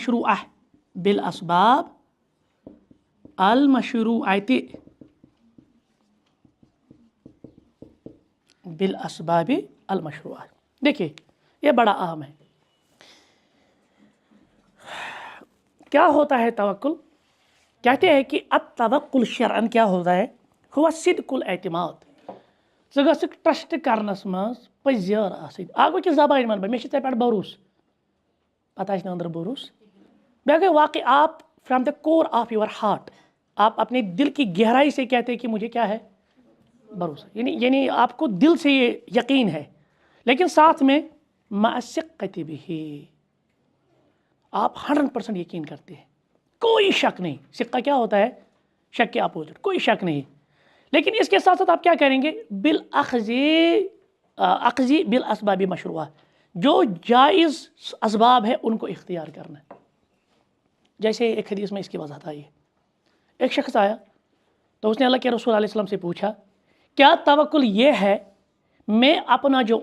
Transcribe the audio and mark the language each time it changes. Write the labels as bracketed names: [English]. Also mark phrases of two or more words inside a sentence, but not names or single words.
[Urdu] المشروعہ دیکھیے یہ بڑا اہم ہے کیا ہوتا ہے توکل کہتے ہیں کہ [Arabic] التوکل شرعاً [Urdu] کیا ہوتا ہے [Arabic] ہوا صدق الاعتماد [Kashmiri] ژٕ گژھکھ ٹرسٹ کرنس منٛز پٔزیار آسٕنۍ اکھ گوٚو کہِ زبانہِ منٛز مےٚ چھُ ژےٚ پٮ۪ٹھ بھروسہٕ پتہ آسہِ نہٕ أنٛدرٕ بھروسہٕ بیٚیہِ گٔے [Urdu] واقعی آپ [English] from the core of your heart [Urdu] آپ اپنے دل کی گہرائی سے کہتے ہیں کہ مجھے کیا ہے بھروسہ یعنی آپ کو دل سے یہ یقین ہے لیکن ساتھ میں [Arabic] مع الثقة به [Urdu] آپ 100% یقین کرتے ہیں کوئی شک نہیں ثقہ کیا ہوتا ہے شک کے اپوزٹ کوئی شک نہیں لیکن اس کے ساتھ ساتھ آپ کیا کریں گے [Arabic] اخذ بالاسباب مشروعہ [Urdu] جو جائز اسباب ہے ان کو اختیار کرنا ہے جیسے ایک حدیث میں اس کی وضاحت آئی ہے ایک شخص آیا تو اس نے اللہ کے رسول [Arabic] علیہ السلام [Urdu] سے پوچھا کیا توکل یہ ہے میں اپنا جو